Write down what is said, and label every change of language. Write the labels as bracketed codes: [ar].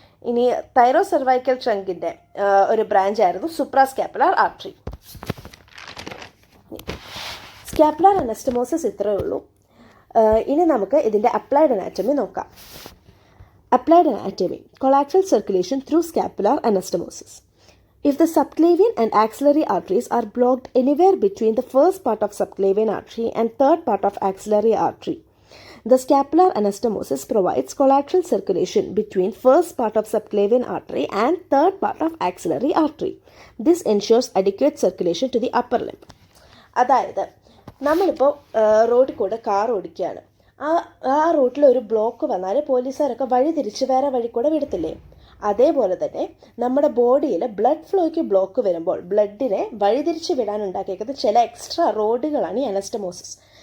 [ml] ഇനി തൈറോസെർവൈക്കൽ ട്രങ്കിൻ്റെ ഒരു ബ്രാഞ്ചായിരുന്നു സുപ്രാസ്കാപ്പുലാർ ആർട്ടറി. സ്കാപ്പുലാർ അനസ്റ്റമോസിസ് ഇത്രയേ ഉള്ളൂ. ഇനി നമുക്ക് ഇതിൻ്റെ അപ്ലൈഡ് അനാറ്റമി നോക്കാം. [en] Applied anatomy: collateral circulation through scapular anastomosis. If the subclavian and axillary arteries are blocked anywhere between the first part of subclavian artery and third part of axillary artery, the scapular anastomosis provides collateral circulation between first part of subclavian artery and third part of axillary artery. This ensures adequate circulation to the upper limb. [ml] അതായത് നമ്മളിപ്പോൾ റോഡിൽ കൂടെ car ഓടിക്കുകയാണ്. ആ റൂട്ടിൽ ഒരു block വന്നാൽ പോലീസുകാരൊക്കെ വഴി തിരിച്ച് വേറെ വഴി കൂടെ വിടത്തില്ലേ? അതേപോലെ തന്നെ നമ്മുടെ ബോഡിയിൽ ബ്ലഡ് ഫ്ലോയ്ക്ക് ബ്ലോക്ക് വരുമ്പോൾ ബ്ലഡിനെ വഴിതിരിച്ച് വിടാൻ ഉണ്ടാക്കിയേക്കുന്ന ചില എക്സ്ട്രാ റോഡുകളാണ് ഈ അനസ്റ്റമോസിസ്.